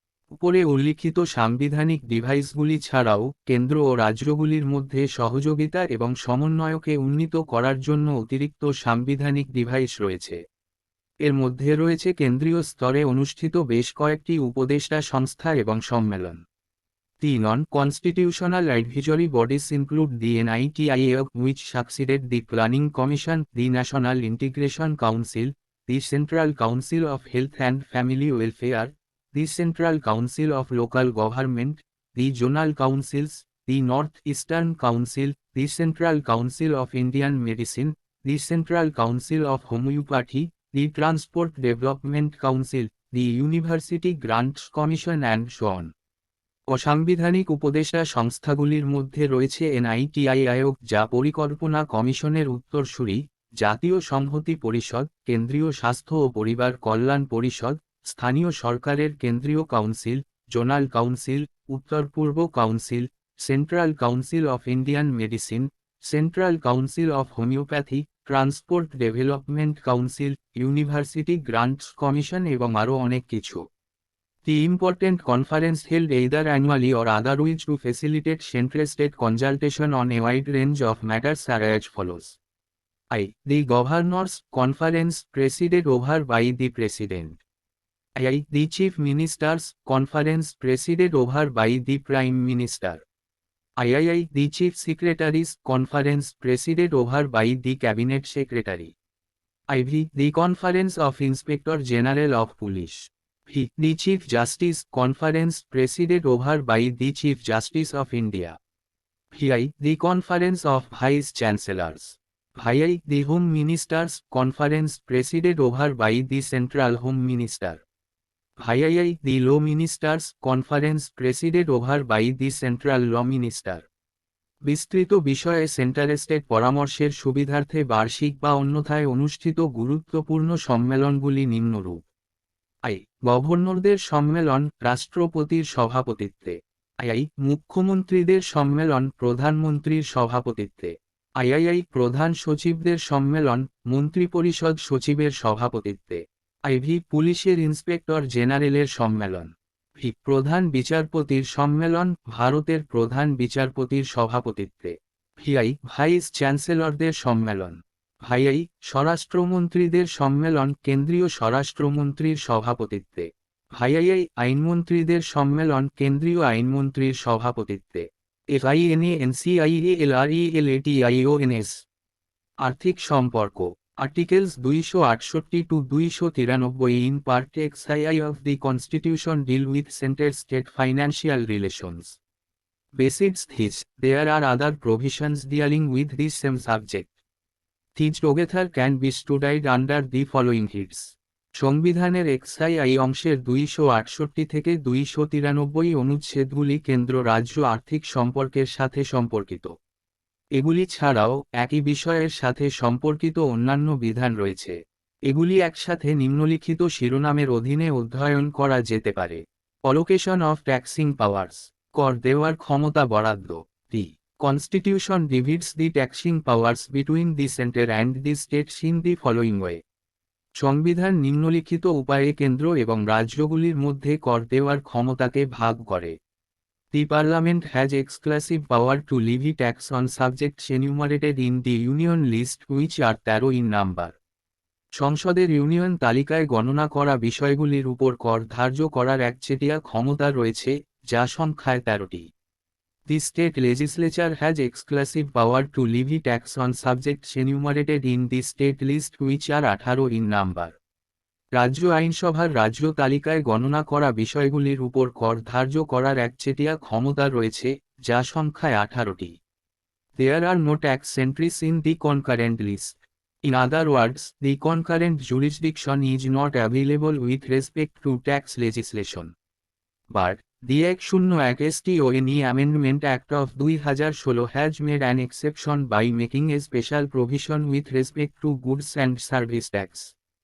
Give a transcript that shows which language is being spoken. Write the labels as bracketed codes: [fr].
[bn] উপরে উল্লিখিত সাংবিধানিক ডিভাইসগুলি ছাড়াও কেন্দ্র ও রাজ্যগুলির মধ্যে সহযোগিতা এবং সমন্বয়কে উন্নীত করার জন্য অতিরিক্ত সাংবিধানিক ডিভাইস রয়েছে। এর মধ্যে রয়েছে কেন্দ্রীয় স্তরে অনুষ্ঠিত বেশ কয়েকটি উপদেষ্টা সংস্থা এবং সম্মেলন। [en] The non-constitutional advisory bodies include the NITIA, which succeeded the Planning Commission, the National Integration Council, the Central Council of Health and Family Welfare, the Central Council of Local Government, the Zonal Councils, the North Eastern Council, the Central Council of Indian Medicine, the Central Council of Homeopathy, the Transport Development Council, the University Grants Commission and so on. [bn] অসাংবিধানিক উপদেষ্টা সংস্থাগুলির মধ্যে রয়েছে NITI আয়োগ, যা পরিকল্পনা কমিশনের উত্তরসূরি, জাতীয় সংহতি পরিষদ, কেন্দ্রীয় স্বাস্থ্য ও পরিবার কল্যাণ পরিষদ, স্থানীয় সরকারের কেন্দ্রীয় কাউন্সিল, জোনাল কাউন্সিল, উত্তর পূর্ব council, central council of Indian medicine, central council of homeopathy, transport development council, university grants commission এবং আরও অনেক কিছু। [en] The important conference held either annually or otherwise to facilitate central-state consultation on a wide range of matters are as follows. The Governors' Conference, presided over by the President. The Chief Ministers' Conference, presided over by the Prime Minister. The Chief Secretaries' Conference, presided over by the Cabinet Secretary. The Conference of Inspector General of Police. The Chief Justice Conference, presided over by the Chief Justice of India. The Conference of Vice Chancellors. The Home Ministers Conference, presided over by the Central Home Minister. The Law Ministers Conference, presided over by the Central Law Minister. [bn] বিস্তৃত বিষয়ে centre state পরামর্শের সুবিধার্থে বার্ষিক বা অন্যথায় অনুষ্ঠিত গুরুত্বপূর্ণ সম্মেলনগুলি নিম্নরূপ। গভর্নরদের সম্মেলন, রাষ্ট্রপতির সভাপতিত্বে। মুখ্যমন্ত্রীদের সম্মেলন, প্রধানমন্ত্রীর সভাপতিত্বে। প্রধান সচিবদের সম্মেলন, মন্ত্রিপরিষদ সচিবের সভাপতিত্বে। পুলিশের ইন্সপেক্টর জেনারেলের সম্মেলন। প্রধান বিচারপতির সম্মেলন, ভারতের প্রধান বিচারপতির সভাপতিত্বে। ভাইস চ্যান্সেলরদের সম্মেলন। স্বরাষ্ট্রমন্ত্রীদের সম্মেলন, কেন্দ্রীয় স্বরাষ্ট্রমন্ত্রীর সভাপতিত্বে। আইনমন্ত্রীদের সম্মেলন, কেন্দ্রীয় আইনমন্ত্রীর সভাপতিত্বে। [en] FINANCIALRELATIONS [bn] আর্থিক সম্পর্ক। [en] Articles 268 to 293 in Part XII of the Constitution deal with center-state financial relations. Besides this, there are other provisions dealing with the same subject. These together can be studied under the following heads. [bn] সংবিধানের XII অংশের 268 থেকে 293 অনুচ্ছেদগুলি কেন্দ্র রাজ্য আর্থিক সম্পর্কের সাথে সম্পর্কিত। এগুলি ছাড়াও একই বিষয়ের সাথে সম্পর্কিত অন্যান্য বিধান রয়েছে। এগুলি একসাথে নিম্নলিখিত শিরোনামের অধীনে অধ্যয়ন করা যেতে পারে। [en] allocation of taxing powers, [bn] কর দেওয়ার ক্ষমতা বরাদ্দ। [en] The Constitution divides the taxing powers between the center and the states in the following way. [bn] সংবিধান নিম্নলিখিত উপায়ে কেন্দ্র এবং রাজ্যগুলির মধ্যে কর দেওয়ার ক্ষমতাকে ভাগ করে। [en] The Parliament has exclusive power to levy tax on subjects enumerated in the Union list which are 13 in number. [bn] সংসদের ইউনিয়ন তালিকায় গণনা করা বিষয়গুলির উপর কর ধার্য করার একচেটিয়া ক্ষমতা রয়েছে, যা সংখ্যায় 13টি। [en] The state legislature has exclusive power to levy tax on subjects enumerated in the state list which are 18 in number. [bn] রাজ্য আইনসভার রাজ্য তালিকায় গণনা করা বিষয়গুলির উপর কর ধার্য করার একচেটিয়া ক্ষমতা রয়েছে, যা সংখ্যায় 18টি। [en] There are no tax entries in the concurrent list. In other words, the concurrent jurisdiction is not available with respect to tax legislation. But, the Act 01 Amendment Act of 2016 has made an exception by making a special provision with respect to goods and service tax.